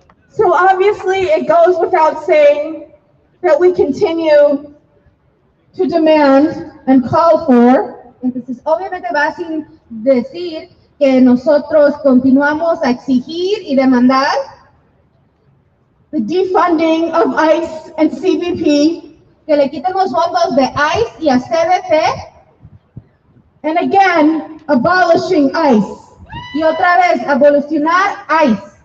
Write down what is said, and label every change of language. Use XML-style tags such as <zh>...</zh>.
<en>So obviously it goes without saying that we continue to demand and call for.</en> <es>Entonces, obviamente va sin decir que nosotros continuamos a exigir y demandar</es> <en>the defunding of ICE and CBP,</en> <es>que le quiten los fondos de ICE y a CBP,</es> <en>and again, abolishing ICE.</en> <es>Y otra vez, abolicionar ICE.</es>